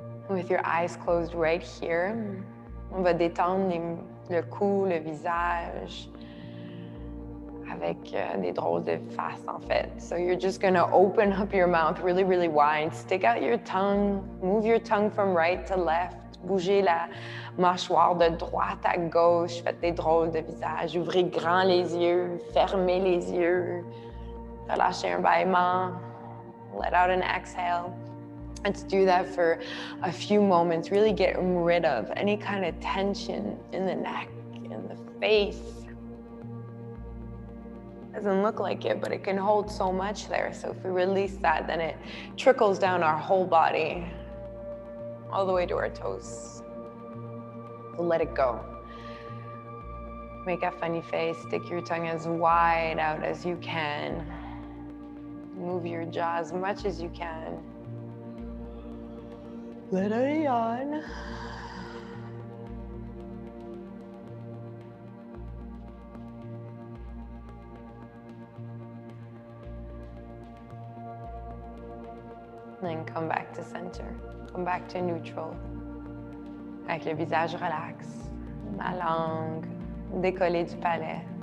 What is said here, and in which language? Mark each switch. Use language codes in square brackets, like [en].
[en] With your eyes closed right here, [fr] on va détendre le cou, le visage, avec des drôles de faces en fait. [en] So you're just gonna open up your mouth really, really wide. Stick out your tongue, move your tongue from right to left. [fr] Bougez la mâchoire de droite à gauche. Faites des drôles de visage. Ouvrez grand les yeux, fermez les yeux. Relâchez un bâillement. [en] Let out an exhale. Let's do that for a few moments. Really get rid of any kind of tension in the neck, in the face. Doesn't look like it, but it can hold so much there. So if we release that, then it trickles down our whole body, all the way to our toes. So let it go. Make a funny face. Stick your tongue as wide out as you can. Move your jaw as much as you can. Let it yawn. Then come back to center. Come back to neutral. [fr] Avec le visage relax. La langue décollée du palais.